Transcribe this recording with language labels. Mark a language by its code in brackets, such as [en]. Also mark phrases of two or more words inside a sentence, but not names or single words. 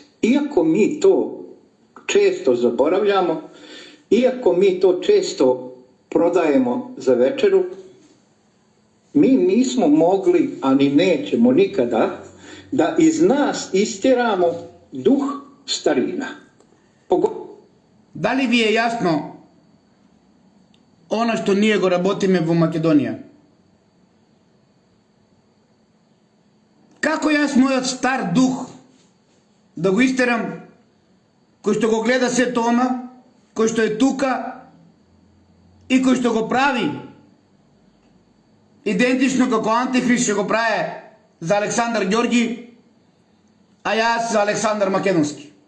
[bs] Iako mi to često zaboravljamo, iako mi to često prodajemo za večeru, mi nismo mogli, a ni nećemo nikada, da iz nas istjeramo duh starina. [mk] Дали ви е јасно она што ние го работиме во Македонија? Како јас мојот стар дух да го истерам, кој што го гледа сето она, кој што е тука и кој што го прави идентично како Антихрист што го прави за Александар Ѓорѓи, а јас за Александар Македонски.